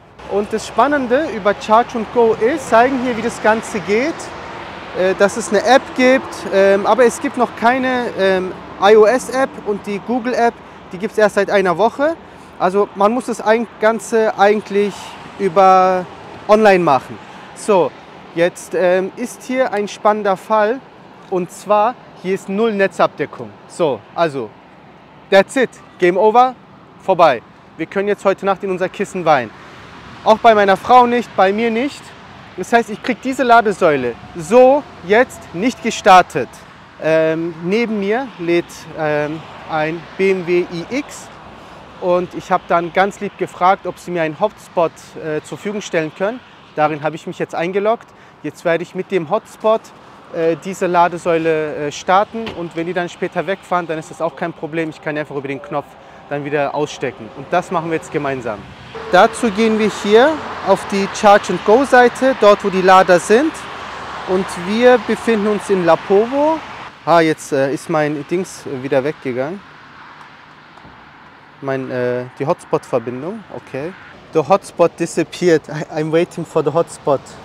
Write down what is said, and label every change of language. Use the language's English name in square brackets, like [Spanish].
[German] Und das Spannende über Charge & Go ist, zeigen hier, wie das Ganze geht, dass es eine App gibt, aber es gibt noch keine iOS-App, und die Google-App, die gibt es erst seit einer Woche. Also man muss das Ganze eigentlich über online machen. So, jetzt ist hier ein spannender Fall, und zwar, hier ist null Netzabdeckung. So, also, [English] that's it, Game over, [German] vorbei. Wir können jetzt heute Nacht in unser Kissen weinen. Auch bei meiner Frau nicht, bei mir nicht. Das heißt, ich kriege diese Ladesäule so jetzt nicht gestartet. Neben mir lädt ein BMW iX, und ich habe dann ganz lieb gefragt, ob sie mir einen Hotspot zur Verfügung stellen können. Darin habe ich mich jetzt eingeloggt. Jetzt werde ich mit dem Hotspot diese Ladesäule starten, und wenn die dann später wegfahren, dann ist das auch kein Problem. Ich kann einfach über den Knopf dann wieder ausstecken, und das machen wir jetzt gemeinsam. Dazu gehen wir hier auf die Charge & Go Seite, dort wo die Lader sind, und wir befinden uns in Lapovo. Jetzt ist mein Dings wieder weggegangen. Die Hotspot-Verbindung, okay. [English] The hotspot disappeared. I'm waiting for the hotspot.